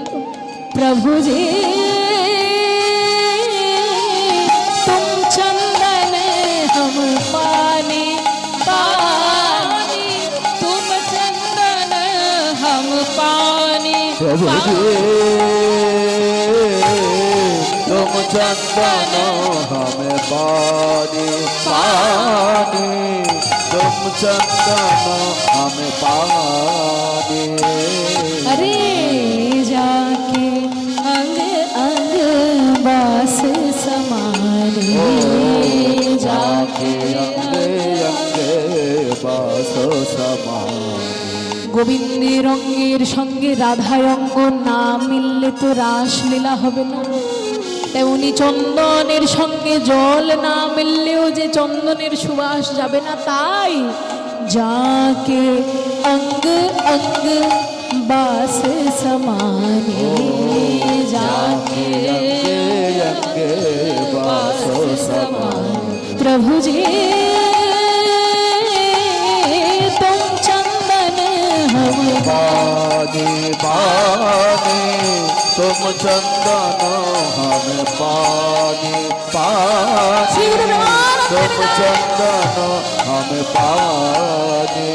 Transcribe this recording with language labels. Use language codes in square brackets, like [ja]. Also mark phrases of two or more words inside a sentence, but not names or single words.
[hi] प्रभु जे तुम चंदन हम पानी पानी, तुम चंदन हम पानी प्रभु तुम चंदन हम पानी पानी, तुम चंदन हम पानी। अरे जाके अंग अंग बास समारे, जाके अंगे अंगे बास समारे। [bn] গোবিন্দের অঙ্গের সঙ্গে রাধার অঙ্গ না মিললে তো রাসলীলা হবে না। তেমনি চন্দনের সঙ্গে জল না মিললেও যে চন্দনের সুবাস যাবে না। [hi] তাই जाके अंग अंग बास समाने, जाके अंगे बास समारे। प्रभु जी तुम चंदन हम पानी पानी, तुम चंदन हम पानी पानी, तुम चंदन हम पानी।